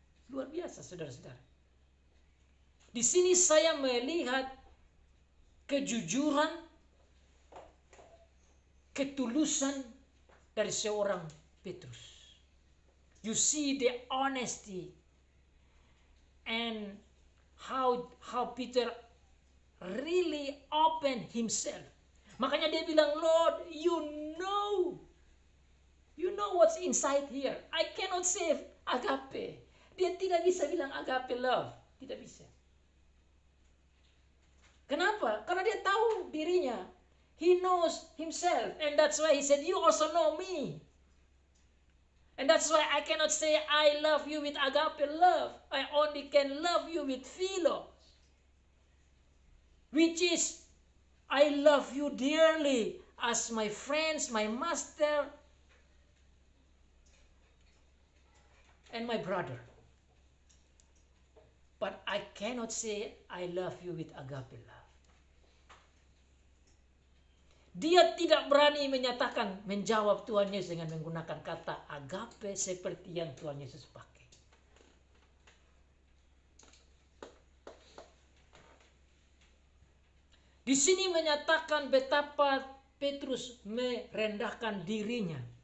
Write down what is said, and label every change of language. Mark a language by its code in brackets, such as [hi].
[id] Luar biasa, saudara-saudara. Di sini saya melihat kejujuran, ketulusan dari seorang Petrus. [en] You see the honesty and how Peter really opened himself. [id] Makanya dia bilang, [en] Lord, you know what's inside here. I cannot say agape. [id] Dia tidak bisa bilang agape love, tidak bisa. Kenapa? Karena dia tahu dirinya. [en] He knows himself. And that's why he said, you also know me. And that's why I cannot say I love you with agape love. I only can love you with philo. Which is, I love you dearly as my friends, my master, and my brother. But I cannot say I love you with agape love. [id] Dia tidak berani menjawab Tuhan Yesus dengan menggunakan kata agape seperti yang Tuhan Yesus pakai. Di sini menyatakan betapa Petrus merendahkan dirinya.